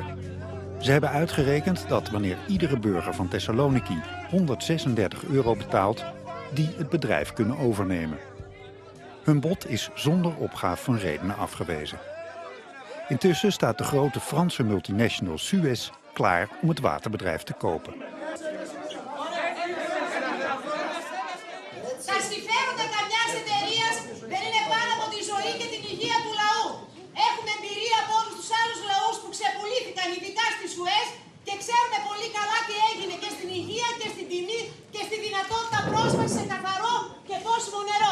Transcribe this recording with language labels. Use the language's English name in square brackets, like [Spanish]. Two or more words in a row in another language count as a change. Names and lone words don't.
[Dutch] Ze hebben uitgerekend dat wanneer iedere burger van Thessaloniki €136 betaalt, die het bedrijf kunnen overnemen. Hun bod is zonder opgave van redenen afgewezen. Intussen staat de grote Franse multinational Suez klaar om het waterbedrijf te kopen. [Greek] Τα συμφέροντα καμιάς εταιρείας δεν είναι πάνω από τη ζωή και την υγεία του λαού. Έχουμε εμπειρία από όλους τους άλλους λαούς που ξεπουλήθηκαν ειδικά στη Σουέζ και ξέρουμε πολύ καλά τι έγινε και στην υγεία και στην τιμή και στη δυνατότητα πρόσβασης σε καθαρό και πόσιμο νερό.